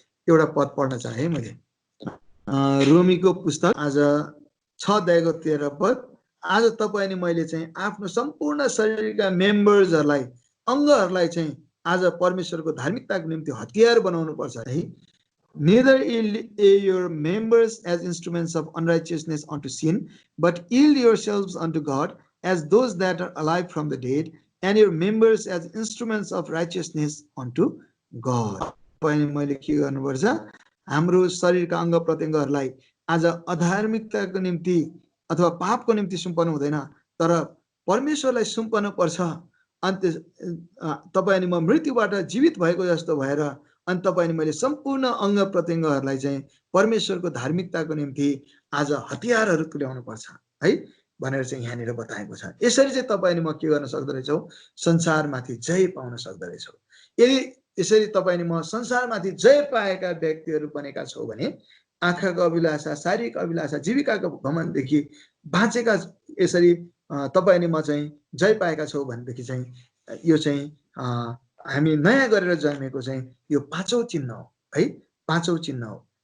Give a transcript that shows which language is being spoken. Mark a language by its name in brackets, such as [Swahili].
[Nepali] एउटा पद पढ्न चाहे मैले, रोमीको पुस्तक आज 6 अध्यायको 13 पद। आज तपाईँ अनि मैले चाहिँ आफ्नो सम्पूर्ण शरीरका मेम्बर्सहरूलाई, अङ्गहरूलाई चाहिँ आज परमेश्वरको धार्मिकताको निम्ति हतियार बनाउनु पर्छ है। [English] Neither yield your members as instruments of unrighteousness unto sin, but yield yourselves unto God as those that are alive from the dead, and your members as instruments of righteousness unto God. [Nepali] मैले के गर्नुपर्छ, हाम्रो शरीरका अङ्ग प्रत्यङ्गहरूलाई आज अधार्मिकताको निम्ति अथवा पापको निम्ति सुम्पनु हुँदैन, तर परमेश्वरलाई सुम्पनु पर्छ। अनि तपाईँ अनि म मृत्युबाट जीवित भएको जस्तो भएर अनि तपाईँ अनि मैले सम्पूर्ण अङ्ग प्रत्यङ्गहरूलाई चाहिँ परमेश्वरको धार्मिकताको निम्ति आज हतियारहरू तुल्याउनु पर्छ है भनेर चाहिँ यहाँनिर बताएको छ। यसरी चाहिँ तपाईँ अनि म के गर्न सक्दो रहेछौँ, संसारमाथि जय पाउन सक्दो रहेछौँ। यदि यसरी तपाईँ अनि म संसारमाथि जय पाएका व्यक्तिहरू बनेका छौँ भने आँखाको अभिलाषा, शारीरिक अभिलाषा, जीविकाको घमण्डदेखि बाँचेका, यसरी तपाईँ अनि म चाहिँ जय पाएका छौँ भनेदेखि चाहिँ यो चाहिँ हामी नयाँ गरेर जन्मेको चाहिँ यो पाँचौँ चिन्ह हो है, पाँचौँ चिन्ह हो।